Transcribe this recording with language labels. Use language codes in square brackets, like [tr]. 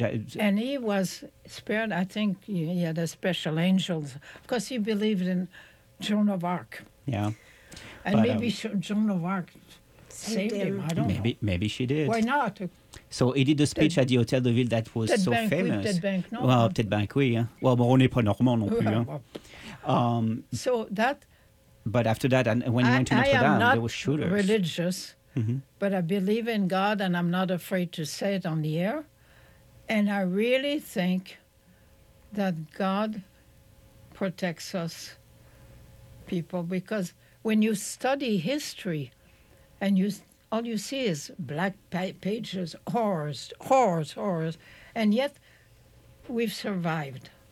[en] And he was spared. I think he had a special angel. Because he believed in Joan of Arc. Yeah. And but, maybe Joan of Arc saved him. I don't know. Maybe she did. Why not? So he did the speech at the Hotel de Ville that was so famous. [fr] Peut-être bien que non. Peut-être bien que oui. Well, on n'est pas normand non plus. [en] So that. But after that, and when you went to Notre Dame, there were shooters. I am not religious, but I believe in God, and I'm not afraid to say it on the air. And I really think that God protects us people, because when you study history and you all you see is black pages, horrors, horrors, horrors, and yet we've survived.